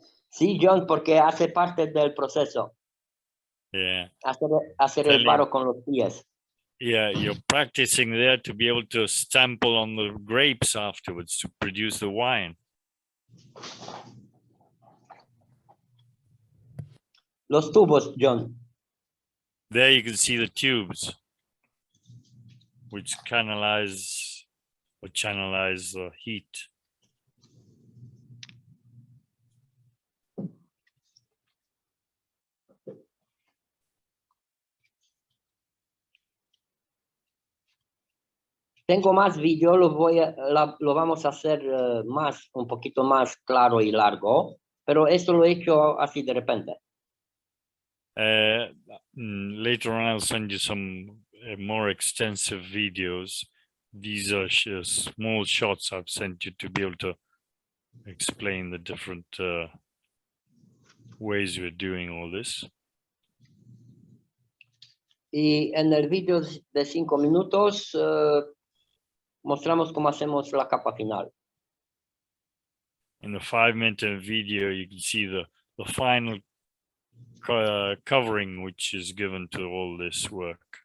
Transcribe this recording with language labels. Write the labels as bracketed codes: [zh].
[es] Sí, John, porque hace parte del proceso. [en] Yeah. [es] Hacer el barro con los pies. [en] Yeah, you're practicing there to be able to stample on the grapes afterwards to produce the wine. [es] Los tubos, John. [en] There you can see the tubes, which channelize the heat. [es] Tengo más vídeo, lo vamos a hacer un poquito más claro y largo, pero esto lo he hecho así de repente. [en] Later on, I'll send you some more extensive videos. These are small shots I've sent you to be able to explain the different ways we're doing all this. [es] Y en el vídeo de 5 minutos mostramos cómo hacemos la capa final. [en] In the 5-minute video, you can see the final covering which is given to all this work.